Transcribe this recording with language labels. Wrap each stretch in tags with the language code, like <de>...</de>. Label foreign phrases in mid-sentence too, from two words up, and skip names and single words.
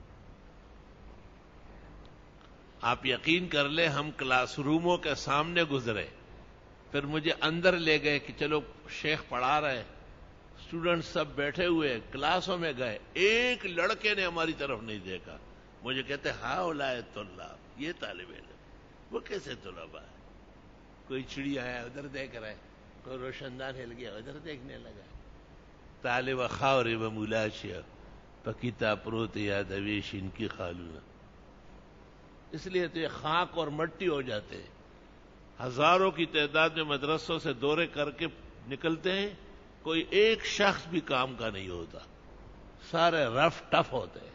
<ur>آپ یقین کر لیں ہم کلاس روموں کے سامنے گزرے, پھر مجھے اندر لے گئے کہ چلو شیخ پڑھا رہے, اسٹوڈنٹ سب بیٹھے ہوئے, کلاسوں میں گئے. ایک لڑکے نے ہماری طرف نہیں دیکھا. مجھے کہتے</ur> <ar>ہاؤلائے طلاب,</ar> <ur>یہ طالب علم. وہ کیسے طلباء ہے؟ کوئی چڑی آیا ادھر دیکھ رہا ہے, کوئی روشن دان ہل گیا ادھر دیکھنے لگا. طالب خاور و ملاشیا پکیتا پروت یاد اویش ان کی خالونا. اس لیے تو یہ خاک اور مٹی ہو جاتے ہیں. ہزاروں کی تعداد میں مدرسوں سے دورے کر کے نکلتے ہیں, کوئی ایک شخص بھی کام کا نہیں ہوتا, سارے</ur> <en>rough tough</en> <ur>ہوتے ہیں.</ur>